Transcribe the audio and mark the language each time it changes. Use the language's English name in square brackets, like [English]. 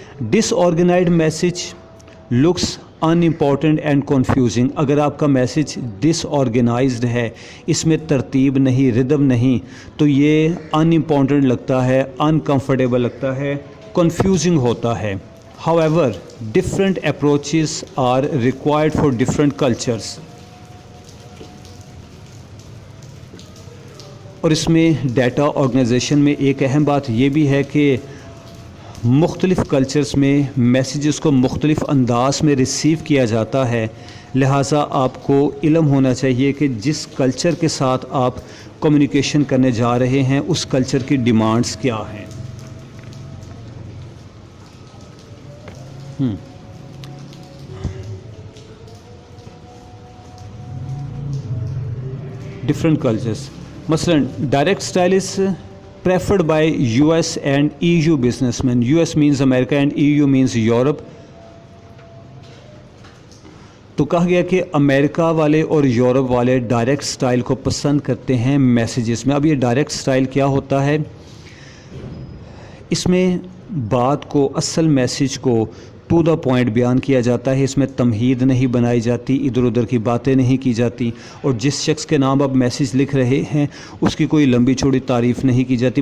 [English] Disorganized message looks unimportant and confusing. [Urdu] اگر آپ کا میسیج ڈس آرگنائزڈ ہے, اس میں ترتیب نہیں, ردم نہیں, تو یہ ان امپورٹنٹ لگتا ہے, انکمفرٹیبل لگتا ہے, کنفیوزنگ ہوتا ہے. [English] However, different approaches are required for different cultures. [Urdu] اور اس میں ڈیٹا آرگنائزیشن میں ایک اہم بات یہ بھی ہے کہ مختلف کلچرز میں میسیجز کو مختلف انداز میں ریسیو کیا جاتا ہے. لہٰذا آپ کو علم ہونا چاہیے کہ جس کلچر کے ساتھ آپ کمیونیکیشن کرنے جا رہے ہیں, اس کلچر کی ڈیمانڈز کیا ہیں. [English] Different cultures. مثلاً direct style is preferred by US and EU businessmen. US means America and EU means Europe. [Urdu] تو کہا گیا کہ امریکہ والے اور یورپ والے ڈائریکٹ سٹائل کو پسند کرتے ہیں میسیجز میں. اب یہ ڈائریکٹ سٹائل کیا ہوتا ہے؟ اس میں بات کو, اصل میسیج کو ٹو دا پوائنٹ بیان کیا جاتا ہے. اس میں تمہید نہیں بنائی جاتی, ادھر ادھر کی باتیں نہیں کی جاتی, اور جس شخص کے نام آپ میسیج لکھ رہے ہیں اس کی کوئی لمبی چوڑی تعریف نہیں کی جاتی.